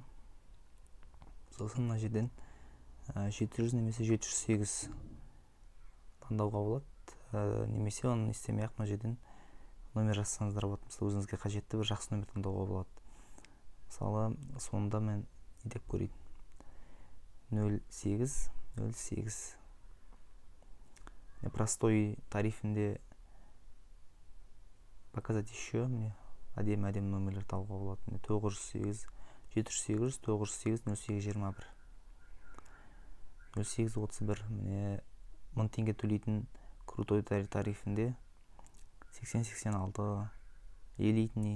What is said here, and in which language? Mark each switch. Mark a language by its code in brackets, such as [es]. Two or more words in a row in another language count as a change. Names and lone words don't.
[kk] Сосын мына жерден 700 немесе 708 таңдауға болады. Немесе оны істемей-ақ мына жерден номер жазсаңыздар болады. Мысалы өзіңізге қажетті бір жақсы номер таңдауға болады. Мысалы сонда мен не деп көрейін? 0808. Простой тарифінде [ru] показать еще мне [kk] әдемі номерлер табуға болады. 908, 708, 908, 0821. 0831. Міне 1000 теңге төлейтін крутой тарифінде 80-86, элитный.